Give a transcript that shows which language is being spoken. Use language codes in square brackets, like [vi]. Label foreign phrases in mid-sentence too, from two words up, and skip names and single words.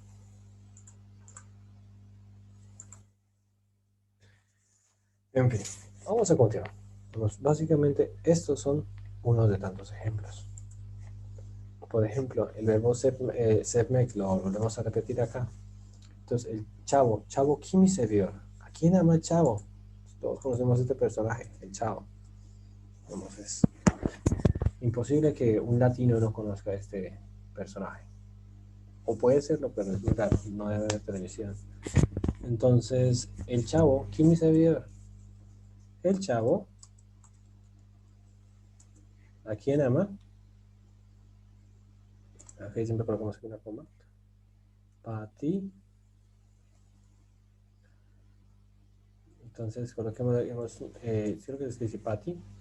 [es] En fin, vamos a continuar. Básicamente, estos son unos de tantos ejemplos. Por ejemplo, el verbo sevmek lo volvemos a repetir acá. Entonces, el chavo, chavo [tr] kimi seviyor. [es] ¿A quién ama el chavo? Todos conocemos este personaje, el chavo. Vamos, es imposible que un latino no conozca a este personaje. O puede serlo, pero es verdad, no debe haber televisión. Entonces, el chavo, [tr] kimi seviyor. [es] El chavo, ¿a quién ama? Aquí siempre colocamos aquí una coma. Pati. Entonces coloquemos, creo que se dice Pati.